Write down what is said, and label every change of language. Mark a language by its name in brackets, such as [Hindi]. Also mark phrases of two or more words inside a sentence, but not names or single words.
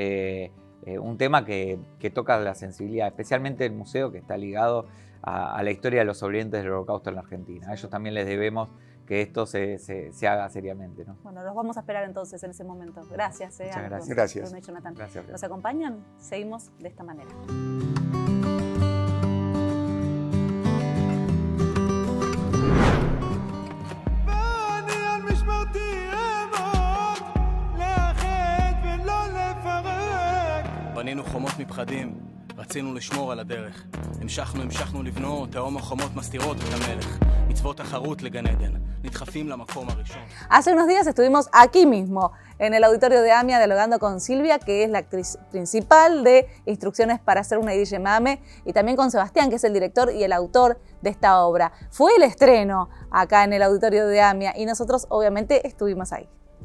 [Spanish] un tema que toca la sensibilidad, especialmente el museo, que está ligado a la historia de los sobrevivientes del Holocausto en la Argentina. A ellos también les debemos que esto se haga seriamente, ¿no? Bueno, los vamos a esperar entonces en ese momento. Gracias, Muchas ambos, gracias. Gracias. Bruno y Jonathan. Gracias. ¿Nos acompañan? Seguimos de esta manera. [Hebrew] בנינו חומות מפחדים, רצינו לשמור על הדרך. המשכנו לבנות, תהום החומות מסתירות את המלך. מצוות תחרות לגן עדן, נדחפים למקום הראשון. [Spanish] Hace unos días estuvimos aquí mismo, en el auditorio de AMIA, dialogando con Silvia, que es la actriz principal de Instrucciones para hacer una Yiddish Mame, y también con Sebastián, que es el director y el autor de esta obra. Fue el estreno acá en el auditorio de AMIA y nosotros obviamente estuvimos ahí.